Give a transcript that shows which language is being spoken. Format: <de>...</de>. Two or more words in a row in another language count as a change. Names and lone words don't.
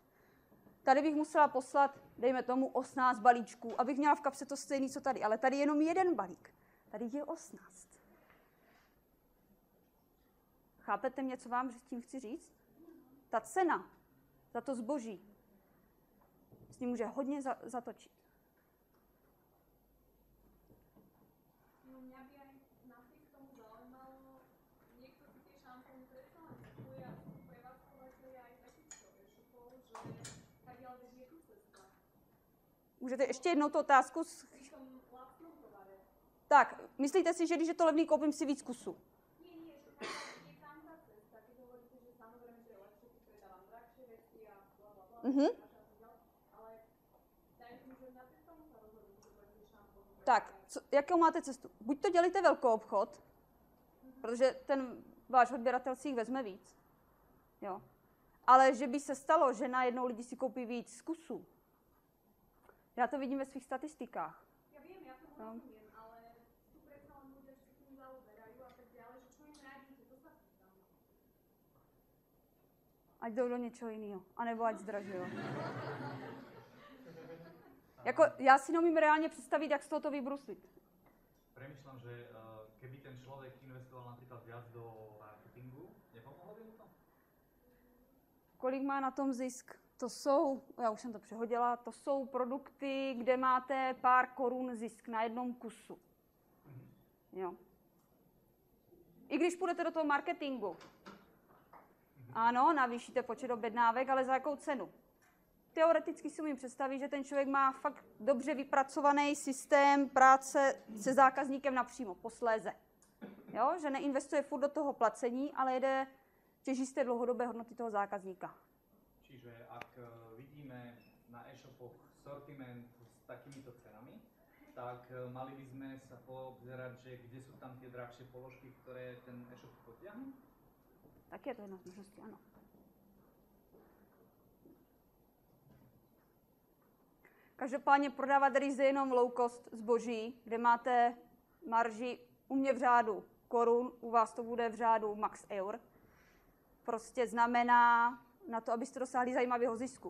<cs>Tady bych musela poslat, dejme tomu, 18 balíčků, abych měla v kapse to stejné, co tady. Ale tady je jenom jeden balík. Tady je 18. Chápete mě, co vám tím chci říct? Ta cena za to zboží s ním může hodně zatočit.</cs> <sk>No mňa by aj napriek tomu zaujímalo, niekto si tie šampóny predsa len kupuje a sú prevádzkovateľia aj takých e-shopov, že kadiaľ beží tu cesta.</sk> <cs>Můžete ještě jednou tu otázku?</cs> <sk>Pri tom lacnom tovare.</sk> <cs>Tak, myslíte si, že když je to levný, koupím si víc kusů?</cs> <sk>Nie, že je tam tá cesta, keď hovoríte, že samozrejme, že je lepšie, keď predávam drahšie veci a blablabla. Ale dajme, že napriek tomu sa rozhodnú, že budete šampóny.</sk> <cs>Tak, jakou máte cestu? Buď to dělíte velkou obchod, protože ten váš odběratel si jich vezme víc. Jo. Ale že by se stalo, že najednou lidi si koupí víc kusů. Já to vidím ve svých statistikách.</cs> <sk>Ja viem, ja tomu rozumiem, ale tu predsa len ľudia, že sa tým zaoberajú a tak ďalej, že čo im radíte, to sa pýtam.</sk> <cs>Ať jdou do něčeho jiného, anebo ať zdražují. Jako, já si neumím reálne představit, jak z toho to vybruslit.</cs> <sk>Premýšľam, že keby ten človek investoval napríklad viac do marketingu, nepomohlo by mu to?</sk> <cs>Kolik má na tom zisk? To jsou, já už jsem to přehodila, to jsou produkty, kde máte pár korun zisk na jednom kusu. Jo. I když půjdete do toho marketingu, ano, navýšíte počet objednávek, ale za jakou cenu? Teoreticky si umím představit, že ten člověk má fakt dobře vypracovaný systém práce se zákazníkem napřímo, posléze. Jo? Že neinvestuje furt do toho placení, ale jede těží z té dlouhodobé hodnoty toho zákazníka.</cs> <sk>Čiže ak vidíme na e-shopoch sortiment s takýmito cenami, tak mali by sme sa poobzerať, že kde sú tam tie drahšie položky, ktoré ten e-shop potiahnu?</sk> <cs>Tak je to jedna z možností, ano. Každopádně prodávat ryze jenom</cs> <en>low cost</en> <cs>zboží, kde máte marži u mě v řádu korun, u vás to bude v řádu max eur, prostě znamená na to, abyste dosáhli zajímavého zisku.</cs>